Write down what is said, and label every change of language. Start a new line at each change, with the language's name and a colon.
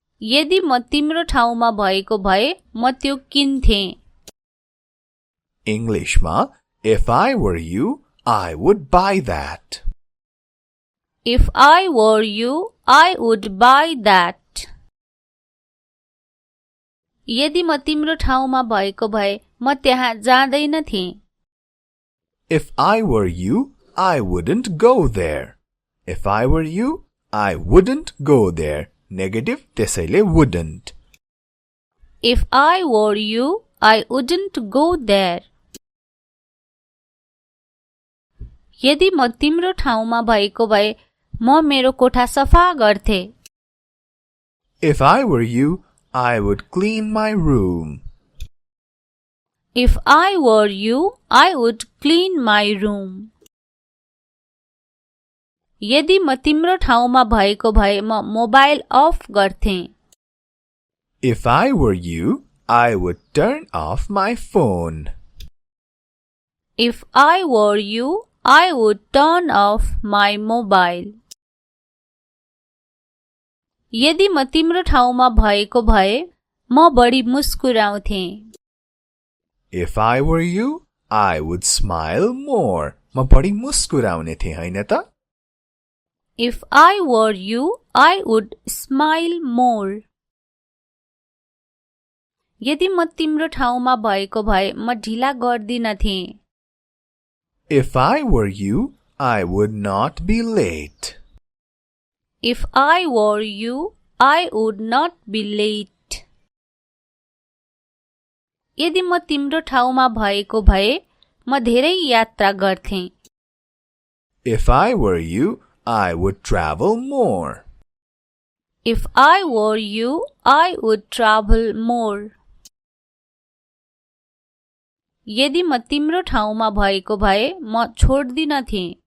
Nepali: यदि म तिम्रो ठाउँमा भएको भए म त्यो किन्थे. इंग्लिशमा
English: If I were you, I would buy that. If I were you, I would buy that.
Nepali: यदि म तिम्रो ठाउँमा भएको भए म त्यहाँ जाँदैनथे.
English: If I were you, I wouldn't go there. If I were you, I wouldn't go there. Negative
Nepali: त्यसैले
English: wouldn't. If I were you, I wouldn't go there.
Nepali: यदि म तिम्रो ठाउँमा भएको भए म मेरो कोठा सफा गर्थे.
English: If I were you, I would clean my room. If I were you, I would clean my room.
Nepali: यदि म तिम्रो ठाउँमा भएको भए म मोबाइल अफ गर्थे.
English: If I were you, I would turn off my phone. If I were you, I would turn off my mobile.
Nepali: यदि म तिम्रो ठाउँमा भएको भए म बढी मुस्कुराउँथे.
English: If I were you, I would smile more.
Nepali: म बढी मुस्कुराउने थिए हैन त?
English: If I were you, I would smile more.
Nepali: यदि म तिम्रो ठाउँमा भएको भए म ढिला गर्दिनथे.
English: If I were you, I would not be late. If I were you, I would not be late.
Nepali: यदि म तिम्रो ठाउँमा भएको भए म धेरै यात्रा गर्थे.
English: If I were you, I would travel more. If I were you, I would travel more.
Nepali: यदि म तिम्रो ठाउँमा भएको भए म छोड्दिनथे.